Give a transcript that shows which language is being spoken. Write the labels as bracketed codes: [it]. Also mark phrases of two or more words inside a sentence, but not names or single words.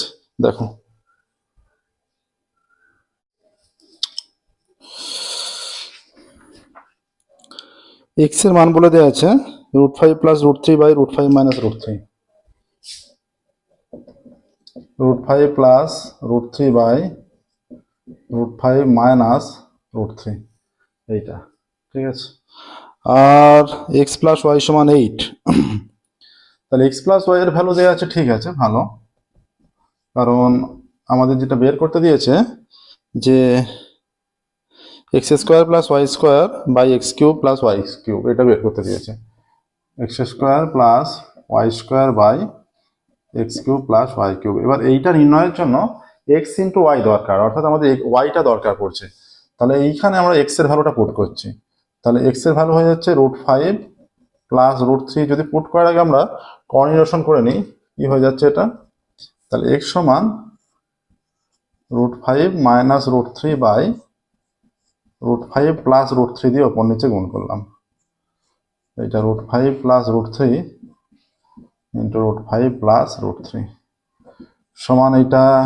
[bn] দেখো x এর মান বলে দেওয়া আছে √5 + √3 / √5 - √3, √5 + √3 / √5 - √3, এইটা, ঠিক আছে। আর x + y = 8, তাহলে x + y এর ভ্যালু দেওয়া আছে, ঠিক আছে, ভালো, কারণ আমাদের যেটা বের করতে দিয়েছে যে x² + y² / x³ + y³ এটা বের করতে দিয়েছে, x² + y² / x³ + y³। এবার এইটা নির্ণয়ের জন্য x × y দরকার, অর্থাৎ আমাদের yটা দরকার পড়ছে। তাহলে এইখানে আমরা x এর ভ্যালুটা পুট করছি, তাহলে x এর ভ্যালু হয়ে যাচ্ছে √5 + √3। যদি পুট করার আগে আমরা কর্নিলেশন করে নিই, কি হয়ে যাচ্ছে এটা, তাহলে x সমান √5 - √3 / √5 + √3 দিয়ে ওপর নিচে গুণ করলাম, এটা √5 + √3 × √5 + √3 সমান এটা